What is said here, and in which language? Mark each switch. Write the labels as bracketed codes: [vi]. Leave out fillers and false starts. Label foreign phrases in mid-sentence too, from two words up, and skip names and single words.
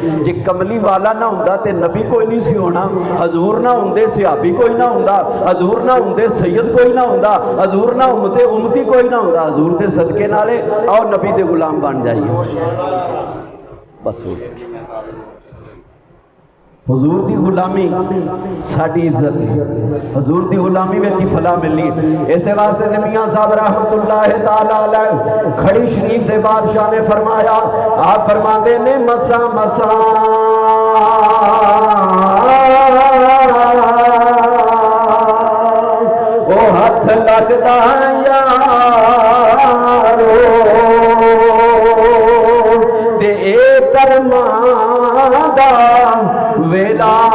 [pa] جے کملی والا نہ ہندا تے نبی کوئی نہیں سی ہونا، حضور نہ ہندے صحابی کوئی نہ ہندا، حضور نہ ہندے سید کوئی نہ ہندا، حضور نہ ہندے امتی کوئی نہ ہندا. حضور کے صدقے نالے آؤ نبی دے غلام بن جائیے. بس ہو [ur] حضور کی غلامی [pa] ساڈی عزت ہے, [ur] حضور کی غلامی میں ہی فلاح ملنی ہے. [pa] اس واسطے نبیاں صاحب [ar] رحمة الله تعالى عليه [pa] کھڑی شریف کے بادشاہ نے فرمایا، آپ فرماتے نے مسا مسا او ہتھ لگدا یارو تے اے کرماں دا ویلا